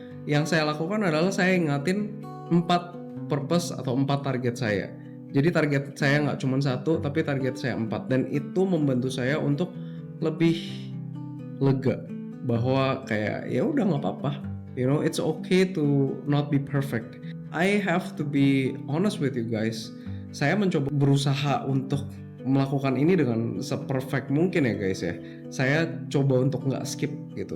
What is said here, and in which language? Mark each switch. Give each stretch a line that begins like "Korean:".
Indonesian: Yang saya lakukan adalah saya ingatin 4 purpose atau 4 target saya. Jadi target saya nggak cuma 1, tapi target saya 4. Dan itu membantu saya untuk lebih lega bahwa kayak ya udah nggak apa-apa.
English: You know, it's okay to not be perfect. I have to be honest with you guys.
Indonesian: Saya mencoba berusaha untuk melakukan ini dengan se-perfect mungkin ya guys ya. Saya coba untuk nggak skip gitu.